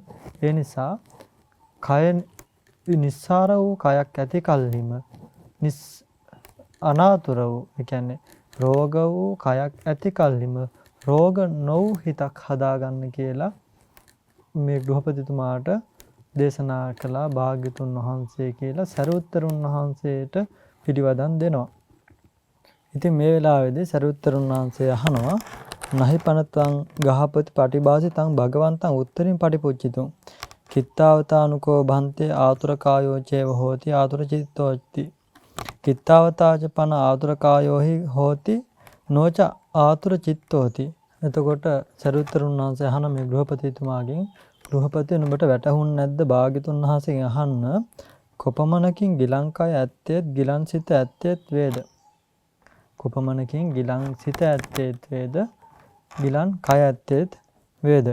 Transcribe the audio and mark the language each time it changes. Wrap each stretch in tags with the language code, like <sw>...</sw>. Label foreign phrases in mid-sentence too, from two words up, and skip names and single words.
<si>ඒ නිසා කය නිස්සාර වූ කයක් ඇති කල්හිම අනාතුර වූ, ඒ කියන්නේ රෝග වූ කයක් ඇති කල්හිම රෝග නොවූ හිතක් හදාගන්න කියලා මේ ගෘහපතිතුමාට දේශනා කළා භාග්‍යතුන් වහන්සේ කියලා සරියුත්තරුන් වහන්සේට පිළිවදන් දෙනවා. ඉතින් මේ වෙලාවේදී සරියුත්තරුන් වහන්සේ අහනවා</si> <pi>නහි පනතං ගහපති පටිභාසිතං භගවන්තං උත්තරින් පටිපුච්චිතුං කිත්තාවතානුකෝ භන්තේ ආතුර කායෝ චේව හෝති ආතුර චිත්තෝති කිත්තාවතාච පන ආතුර කායෝහි හෝති නොච ආතුර චිත්තෝති.</pi> <si>එතකොට සරියුත්තරුන් වහන්සේ අහන මේ ගෘහපතිතුමාගෙන් ගෘහපතිය නුඹට වැටහුන්නේ නැද්ද භාග්‍යතුන් වහන්සේගෙන් අහන්න කොපමණකින් ගිලංකය ඇත්තේත් ගිලන් සිත ඇත්තේත් වේද? කොපමණකින් ගිලන් සිත ඇත්තේත් වේද? ගිලන් කය ඇත්තේත් වේද?</si>